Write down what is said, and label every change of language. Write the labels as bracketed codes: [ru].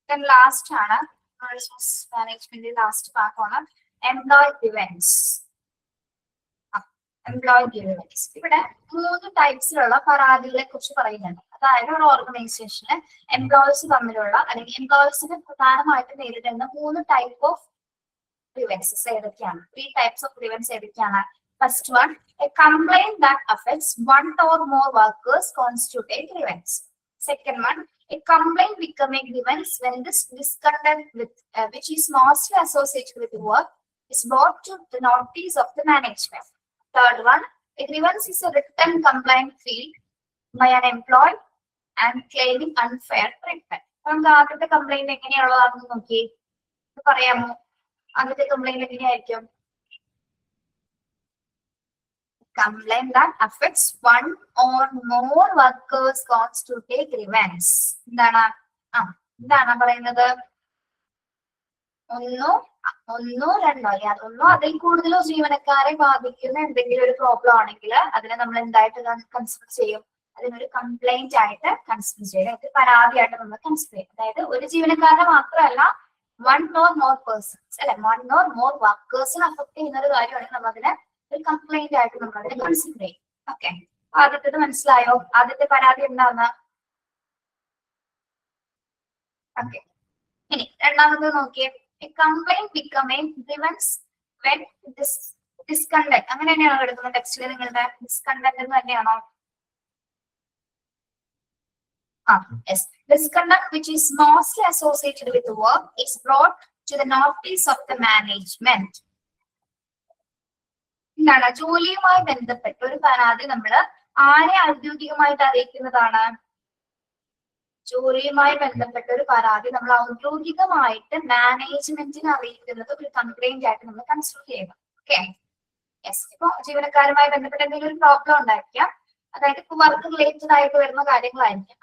[ml] Last ആണ് resource management last ഭാഗമാണ് employ grievance. Employ grievance ഇവിടെ 3 ടൈപ്സിലുള്ള പരാതികളെ കുറിച്ച് പറയുന്നുണ്ട്. അതായത് ഒരു ഓർഗനൈസേഷന് എംപ്ലോയീസ് തമ്മിലുള്ള അല്ലെങ്കിൽ എംപ്ലോയീസിന് പ്രധാനമായിട്ട് നേരിടുന്ന 3 ടൈപ്പ് ഓഫ് grievances ഏതൊക്കെയാണ്? [en] 3 types of grievances [ml] ഏതൊക്കെയാണ്? [en] First one, a complaint that affects one or more workers constitute a grievance. Second one, a complaint become a grievance when this discontent with which is mostly associated with the work is brought to the notice of the management. Third one, a grievance is a written complaint filed by an employee and claiming unfair treatment. [ml] നമുക്ക് ആദ്യത്തെ complaint എങ്ങനെയുള്ളതാണെന്ന് നോക്കി പറയാമോ? ആദ്യത്തെ complaint എങ്ങനെയായിരിക്കും? [en] Complaint that affects one or more workers constitute a grievance. [ml] എന്താണ് പറയുന്നത്? ഒന്നോ രണ്ടോ ഒന്നോ അതിൽ കൂടുതലോ ജീവനക്കാരെ ബാധിക്കുന്ന എന്തെങ്കിലും ഒരു പ്രോബ്ലം ആണെങ്കിൽ അതിനെ നമ്മൾ എന്തായിട്ട് കൺസിഡർ ചെയ്യും? അതിനൊരു കംപ്ലൈന്റ് ആയിട്ട് കൺസിഡർ ചെയ്യും, ഒരു പരാതിയായിട്ട് നമ്മൾ കൺസിഡർ ചെയ്യും. അതായത് ഒരു ജീവനക്കാരനെ മാത്രമല്ല, വൺ ഓർ മോർ പേഴ്സൺസ് അല്ലെ, വൺ ഓർ മോർ വർക്കേഴ്സിനെ അഫക്ട് ചെയ്യുന്ന ഒരു കാര്യമാണെങ്കിൽ നമ്മൾ അതിനെ ഒരു കംപ്ലൈന്റ് ആയിട്ട് നമ്മൾ അതിനെ കൺസിഡർ ചെയ്യും. ഓക്കെ, ആദ്യത്തേത് മനസ്സിലായോ? ആദ്യത്തെ പരാതി എന്താന്ന്? [en] okay, [ml] ഇനി രണ്ടാമത് നോക്കിയേ. [en] Complaint become a grievance when discontent. [ml] അങ്ങനെ തന്നെയാണോ എടുക്കുന്നത് ടെക്സ്റ്റിൽ? നിങ്ങളുടെ ഡിസ്കണ്ടന്റ് എന്ന് തന്നെയാണോ? [en] Yes. Misconduct which is mostly associated with the work is brought to the notice of the management. [ml] എന്താണ്? ജോലിയുമായി ബന്ധപ്പെട്ട ഒരു പരാതി നമ്മൾ ആരെ ഔദ്യോഗികമായിട്ട് അറിയിക്കുന്നതാണ്? ജോലിയുമായി ബന്ധപ്പെട്ട ഒരു പരാതി നമ്മൾ ഔദ്യോഗികമായിട്ട് മാനേജ്മെന്റിനെ അറിയിക്കുന്നത് ഒരു കംപ്ലൈന്റ് ആയിട്ട് നമ്മൾ കൺസിഡർ ചെയ്യണം. Okay, yes. ഇപ്പൊ ജീവനക്കാരുമായി ബന്ധപ്പെട്ട എന്തെങ്കിലും ഒരു പ്രോബ്ലം ഉണ്ടായിരിക്കാം, അതായത് ഇപ്പൊ വർക്ക് റിലേറ്റഡ് ആയിട്ട് വരുന്ന കാര്യങ്ങളായിരിക്കും.